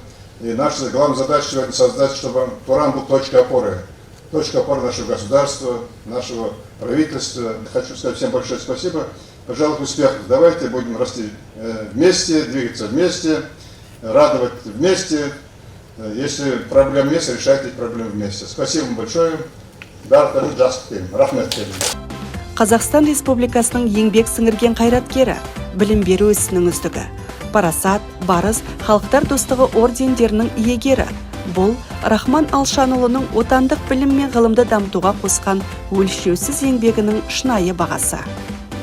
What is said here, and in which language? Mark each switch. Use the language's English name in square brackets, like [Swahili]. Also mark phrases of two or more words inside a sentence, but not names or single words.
[Russian] И наша главная задача сегодня создать, чтобы Туран был точкой опоры нашего государства, нашего правительства. Хочу сказать всем большое спасибо. Пожалуйста, успехов. Давайте будем расти вместе, двигаться вместе, радовать вместе. Если проблем есть, решайте эти проблемы вместе. Спасибо вам большое. [Kazakh] Рахмет. Қазақстан Республикасының еңбек сіңірген қайраткері, білім беру ісінің үздігі, парасат, барыс, халықтар достығы ордендерінің иегері. Бұл Рахман Алшанұлының отандық білім мен ғылымды дамытуға қосқан өлшеусіз еңбегінің шынайы бағасы.